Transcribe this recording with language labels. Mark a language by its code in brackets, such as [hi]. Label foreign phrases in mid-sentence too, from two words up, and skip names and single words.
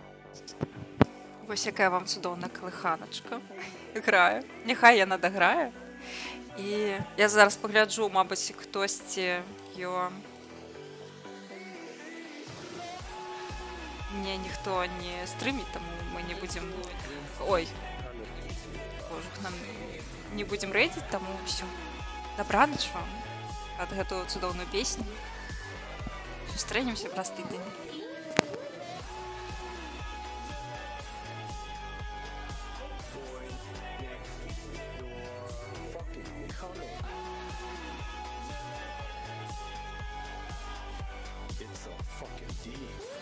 [be] Вось якая вам цудоўная калыханачка грае. Няхай яна даграе. [uk] І я зараз погляджу, мабуть, хтосьці його. Мне ніхто не стримить, тому ми не будемо. Ой. Боже, нам не будем рейдить, тому все. [be] Добраніч вам пад гэтую цудоўную песню. Сустрэнемся праз тыдзень. [en] It's a fucking deal.